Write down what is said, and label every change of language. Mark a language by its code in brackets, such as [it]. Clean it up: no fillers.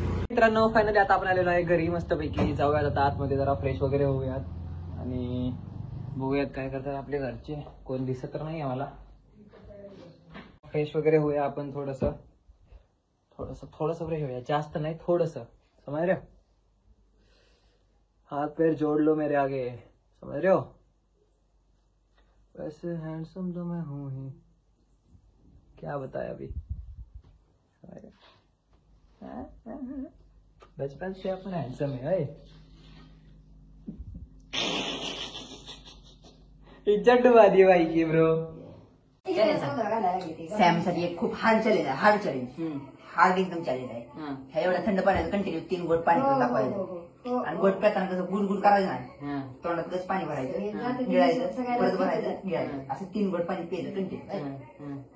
[mr] मित्रांनो फायनली आता आपण आलेलो आहे घरी. मस्तपैकी जाऊयात आता आतमध्ये, जरा फ्रेश वगैरे होऊयात आणि बघूयात काय करतात आपले घरचे. कोण दिसत तर नाही आम्हाला. फ्रेश वगैरे होऊया आपण. थोडस फ्रेश होऊया, जास्त नाही, थोडस. [hi] समझ रहे हो? हाथ पैर जोड़ लो मेरे आगे, समझ रहे हो? वैसे हैंडसम तो मैं हूं ही, क्या बताया अभी. बचपन से अपन हैंडसम है. इज्जत डुबा दी भाई की ब्रो. [mr] सॅम साठी एक खूप हार्ड चॅलेंज आहे. हार्ड एकदम चॅलेंज आहे. ह्या एवढ्या थंड पाण्याचं कंटिन्यू 3 गोट पाणी पिऊन दाखवायचं आणि गोट पेताना कसं गुड करायचं नाही. तोंडात कसं पाणी भरायचं, गिळायचं, परत भरायचं, गिळायचं, असं 3 गोट पाणी प्यायचं कंटिन्यू.